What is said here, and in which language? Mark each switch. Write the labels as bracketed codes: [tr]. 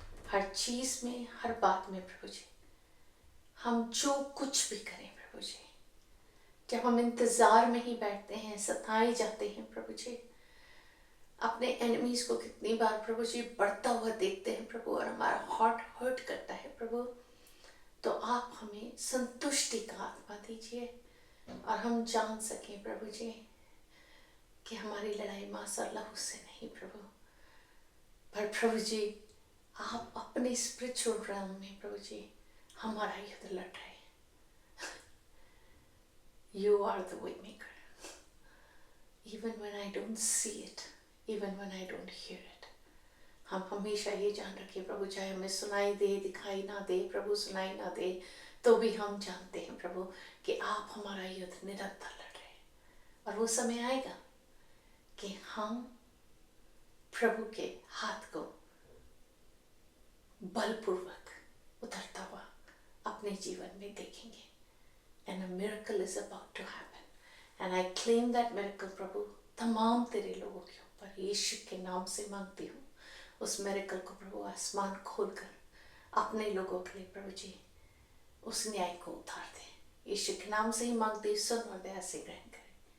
[hi] हर चीज़ में, हर बात में प्रभु जी, हम जो कुछ भी करें प्रभु जी, जब हम इंतज़ार में ही बैठते हैं, सताए जाते हैं प्रभु जी, अपने एनिमीज को कितनी बार प्रभु जी बढ़ता हुआ देखते हैं प्रभु, और हमारा हार्ट हर्ट करता है प्रभु, तो आप हमें संतुष्टि का आत्मा दीजिए और हम जान सकें प्रभु जी कि हमारी लड़ाई मांस और लहू से नहीं प्रभु, पर प्रभु जी आप अपने स्पिरिचुअल realm में प्रभु जी हमारा युद्ध लड़ रहे हैं। [en] You are the way maker. Even when I don't see it, even when I don't hear it. [hi] हम हमेशा ये जान रखें प्रभु, चाहे हमें सुनाई दे, दिखाई ना दे प्रभु, सुनाई ना दे, तो भी हम जानते हैं प्रभु कि आप हमारा युद्ध निरंतर लड़ रहे हैं। और वो समय आएगा कि हम प्रभु के हाथ को बलपूर्वक उतरता हुआ अपने जीवन में देखेंगे। [en] And a miracle is about to happen. And I claim that miracle [hi] प्रभु तमाम तेरे लोगों के ऊपर यीशु के नाम से मांगती हूँ। उस मिरेकल को प्रभु आसमान खोलकर अपने लोगों के लिए प्रभु जी उस न्याय को उतार दे। यीशु के नाम से ही मांगती, सुन और दया से ग्रहण करें।